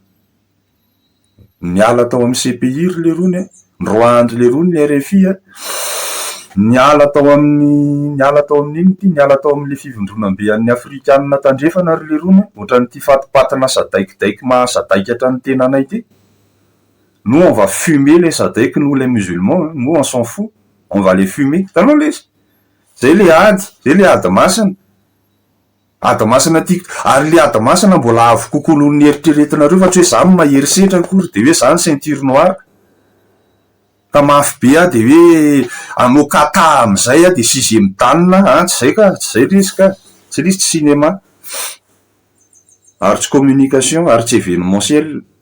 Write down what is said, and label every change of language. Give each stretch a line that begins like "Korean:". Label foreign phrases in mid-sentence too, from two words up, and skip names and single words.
Malagasy: niala tao amin'ny CPI ry le rony ndroandry le rony ny RFI niala tao amin'iny ty niala tao amin'le fivondronam-be an'ny afrikanina tandrefana ry le rony ohatran'ity fatipatina sadaikidaiky mahasadaikatra ny tenanay ty
French: nous on va fumer les sadaik nous les musulmans nous on s'en fout on va les fumer
Malagasy: tanao le zay le ady masina ady masina tiako ary le ady masina mbola avo kokoa noho ny eritreretinareo fa tsy hoe zany maherisetra akory de hoe zany
French: ceinture noire
Malagasy: ka mafy be de hoe anao kata am'izay de 6e tanina tsy zay ka tsy zay risy tsy risy tsy cinéma ary tsy communication ary tsy événementiel